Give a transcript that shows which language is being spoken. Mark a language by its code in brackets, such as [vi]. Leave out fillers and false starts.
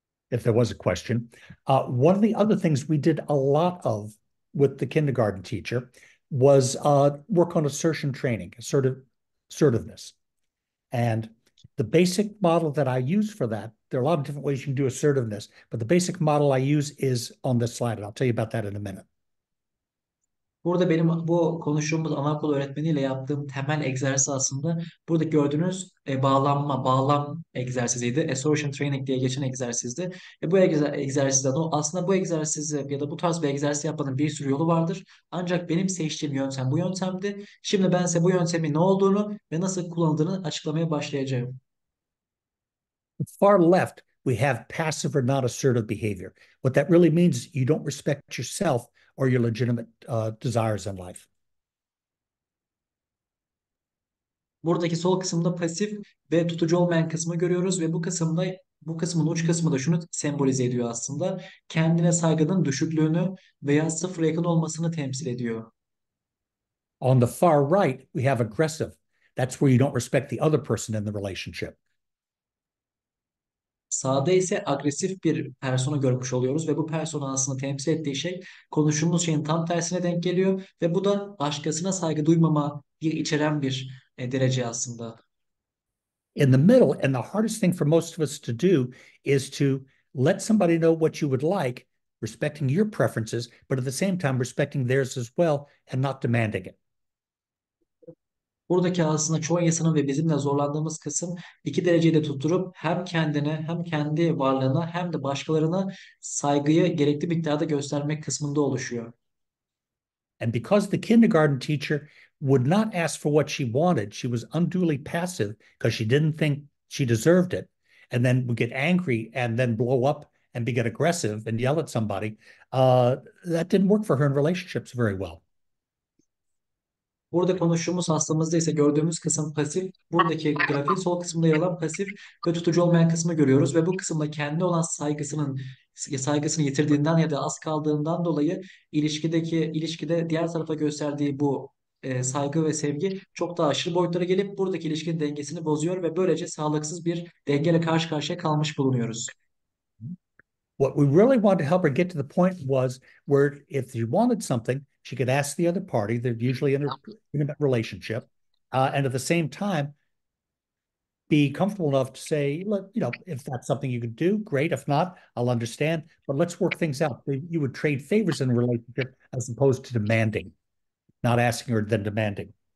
[en] If there was a question. One of the other things we did a lot of with the kindergarten teacher was work on assertion training, assertiveness. And the basic model that I use for that, there are a lot of different ways you can do assertiveness, but the basic model I use is on this slide, and I'll tell you about that in a minute. [tr] Burada benim bu konuştuğumuz anaokulu öğretmeniyle yaptığım temel egzersiz aslında burada gördüğünüz bağlam egzersiziydi. Assertion training diye geçen egzersizdi. Bu egzersizden aslında bu egzersizi ya da bu tarz bir egzersiz yapmanın bir sürü yolu vardır. Ancak benim seçtiğim yöntem bu yöntemdi. Şimdi ben size bu yöntemin ne olduğunu ve nasıl kullanıldığını açıklamaya başlayacağım. [en] Far left, we have passive or not assertive behavior. What that really means is you don't respect yourself or your legitimate desires in life. [tr] Buradaki sol kısımda pasif ve tutucu olmayan kısmı görüyoruz ve bu kısmın uç kısmı da şunu sembolize ediyor aslında. Kendine saygının düşüklüğünü veya sıfıra yakın olmasını temsil ediyor. [en] On the far right, we have aggressive. That's where you don't respect the other person in the relationship. [tr] Sağda ise agresif bir persona görmüş oluyoruz ve bu persona aslında temsil ettiği şey konuştuğumuz şeyin tam tersine denk geliyor ve bu da başkasına saygı duymama içeren bir derece aslında. [en] In the middle, and the hardest thing for most of us to do is to let somebody know what you would like, respecting your preferences, but at the same time respecting theirs as well and not demanding it. [tr] Buradaki aslında çoğu insanın ve bizim de zorlandığımız kısım iki dereceyi de tutturup hem kendine hem kendi varlığına hem de başkalarına saygıyı gerekli miktarda göstermek kısmında oluşuyor. [en] And because the kindergarten teacher would not ask for what she wanted, she was unduly passive because she didn't think she deserved it, and then would get angry and then blow up and get aggressive and yell at somebody. That didn't work for her in relationships very well. [tr] Burada konuştuğumuz hastamızda ise gördüğümüz kısım pasif. Buradaki grafiğin sol kısmında yer alan pasif ve tutucu olmayan kısmı görüyoruz ve bu kısımda kendi olan saygısını yitirdiğinden ya da az kaldığından dolayı ilişkide diğer tarafa gösterdiği bu saygı ve sevgi çok daha aşırı boyutlara gelip buradaki ilişkinin dengesini bozuyor ve böylece sağlıksız bir dengeyle karşı karşıya kalmış bulunuyoruz. [en] What we really wanted to help her get to the point was where if she wanted something, she could ask the other party. They're usually in an intimate relationship, and at the same time, be comfortable enough to say, look, if that's something you could do, great. If not, I'll understand. But let's work things out. You would trade favors in a relationship as opposed to demanding, not asking her, then demanding.